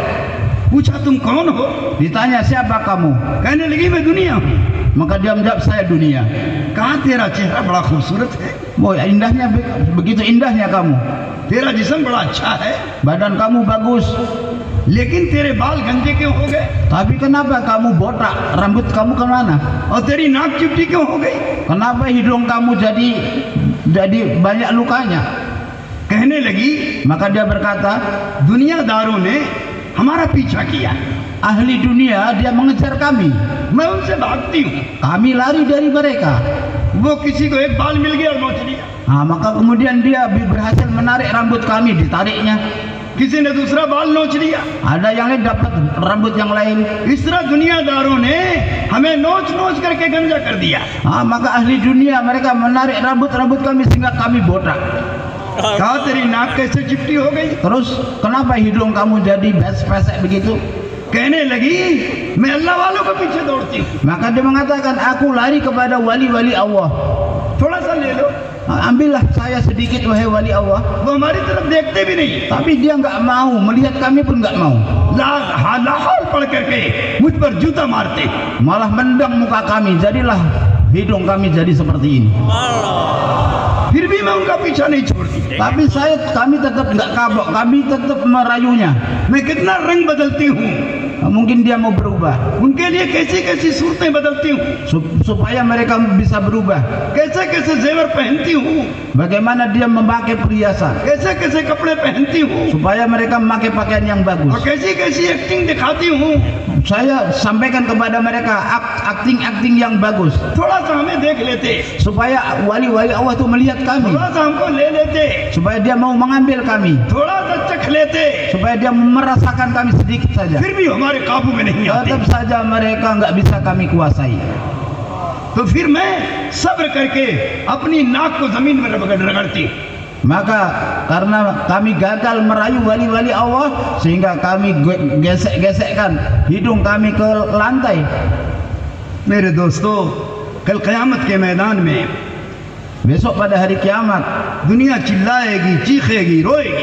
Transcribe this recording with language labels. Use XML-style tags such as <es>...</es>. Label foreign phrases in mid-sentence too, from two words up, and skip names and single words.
<hi>पूछा तुम कौन हो?</hi> <id>Ditanya siapa kamu?</id> <hi>कहने लगी मैं दुनिया हूँ।</hi> <id>Maka dia menjawab saya dunia.</id> <hi>कहा तेरा चेहरा बड़ा खूबसूरत है,</hi> <id>Boy, indahnya begitu indahnya kamu.</id> <hi>तेरा जिस्म बड़ा अच्छा है,</hi> <id>Badan kamu bagus.</id> <hi>लेकिन तेरे बाल गंजे क्यों हो गए?</hi> <id>Tapi kenapa kamu botak? Rambut kamu kemana?</id> <hi>और तेरी नाक चिपटी क्यों हो गई?</hi> <id>Kenapa hidung kamu jadi banyak lukanya?</id> <hi>कहने लगी</hi> <id>Maka dia berkata,</id> <hi>दुनियादारों ने हमारा पीछा किया,</hi> <id>ahli dunia dia mengejar kami.</id> <hi>मैं उनसे भागती हूँ।</hi> <id>Kami lari dari mereka.</id> <hi>वो किसी को एक बाल मिल गया और नोच लिया,</hi> <id>Maka kemudian dia berhasil menarik rambut kami, ditariknya.</id> <hi>किसी ने दूसरा बाल नोच लिया।</hi> <id>Ada yang lain dapat rambut yang lain.</id> <hi>इस तरह दुनियादारों ने हमें नोच नोच करके गंजा कर दिया।</hi> <id>Maka ahli dunia mereka menarik rambut-rambut kami sehingga kami botak.</id> <hi>कहा तेरी नाक कैसे चिपटी हो गई?</hi> <id>Terus kenapa hidung kamu jadi pesek begitu?</id> <hi>कहने लगी मैं अल्लाह वालों के पीछे दौड़ती हूँ।</hi> <id>Maka dia mengatakan aku lari kepada wali-wali Allah.</id> <hi>थोड़ा सा ले लो।</hi> <id>Ambillah saya sedikit wahai wali Allah.</id> <hi>वो हमारी तरफ देखते भी नहीं।</hi> <id>Tapi dia enggak mau, melihat kami pun enggak mau.</id> <hi>लाहौल पढ़ करके मुझ पर जूता मारते।</hi> <id>Malah mendang muka kami, jadilah hidung kami jadi seperti ini.</id> <hi>फिर भी मैं उनका पीछा नहीं छोड़ती।</hi> <id>Tapi kami tetap enggak kabok, kami tetap merayunya.</id> <hi>मैं कितना रंग बदलती हूँ,</hi> <id>Mungkin dia mau berubah,</id> <hi>उनके लिए कैसी कैसी सूरतें बदलती हूँ,</hi> <id>supaya mereka bisa berubah.</id> <hi>कैसे कैसे जेवर पहनती हूँ,</hi> <id>Bagaimana dia memakai perhiasan,</id> <hi>कैसे कैसे कपड़े पहनती हूँ,</hi> <id>supaya mereka memakai pakaian yang</id> <hi>और</hi> <id>bagus.</id> <hi>कैसी कैसी एक्टिंग दिखाती हूँ।</hi> <id>Saya sampaikan kepada mereka akting yang bagus,</id> <hi>थोड़ा सा हमें देख लेते,</hi> <id>supaya wali-wali Allah itu melihat kami,</id> <hi>थोड़ा सा हमको ले लेते,</hi> <id>supaya dia mau mengambil kami,</id> <hi>थोड़ा सा चख लेते,</hi> <id>supaya dia merasakan kami sedikit saja.</id> <hi>फिर भी हमारे काबू में नहीं आते।</hi> <id>Tetap saja mereka nggak bisa kami kuasai.</id> <hi>तो फिर मैं सब्र करके अपनी नाक को जमीन में रगड़ती।</hi> <id>Maka karena kami gagal merayu wali-wali Allah, sehingga kami gesek-gesekkan hidung kami ke lantai.</id> <hi>मेरे दोस्तों, कल क़यामत के मैदान में</hi> <id>Besok pada hari kiamat,</id> <hi>दुनिया चिल्लाएगी, चीखेगी, रोएगी,</hi>